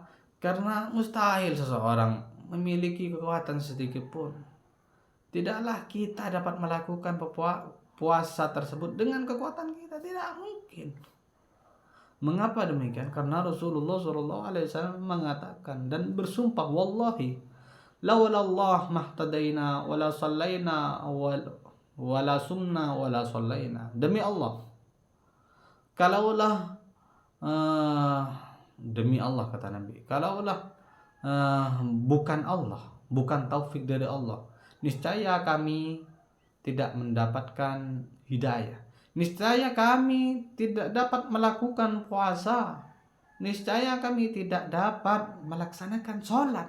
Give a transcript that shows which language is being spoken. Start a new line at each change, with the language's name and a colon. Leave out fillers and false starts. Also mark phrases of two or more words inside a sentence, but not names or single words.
Indonesian: Karena mustahil seseorang memiliki kekuatan sedikit pun. Tidaklah kita dapat melakukan puasa tersebut dengan kekuatan kita, tidak mungkin. Mengapa demikian? Karena Rasulullah SAW mengatakan dan bersumpah,
Arabic: والله لولا الله ما اهتدينا ولا صلينا ولا صمنا ولا صلينا.
Indonesian: Demi Allah, kalaulah demi Allah, kata Nabi, kalaulah bukan Allah, bukan taufik dari Allah, niscaya kami tidak mendapatkan hidayah, niscaya kami tidak dapat melakukan puasa, niscaya kami tidak dapat melaksanakan sholat.